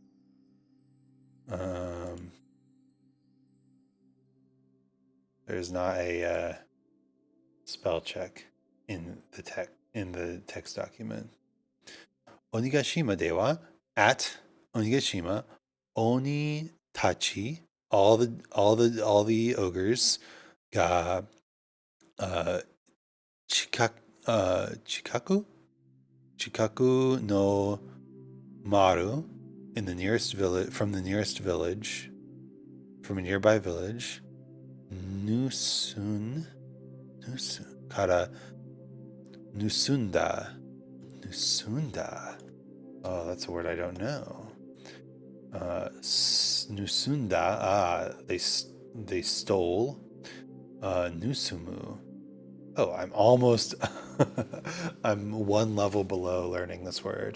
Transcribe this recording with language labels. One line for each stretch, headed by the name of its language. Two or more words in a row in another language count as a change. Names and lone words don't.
English: There's not a spell check in the text document.
Japanese: 鬼ヶ島では,
English: at Onigashima,
Japanese: 鬼たち,
English: all the ogres,
Japanese: が近くの丸,
English: in the nearest village, from a nearby village,
Japanese: 盗んから盗んだ.
English: Oh, that's a word I don't know. Nusunda. They stole. Nusumu. Oh, I'm almost. I'm one level below learning this word.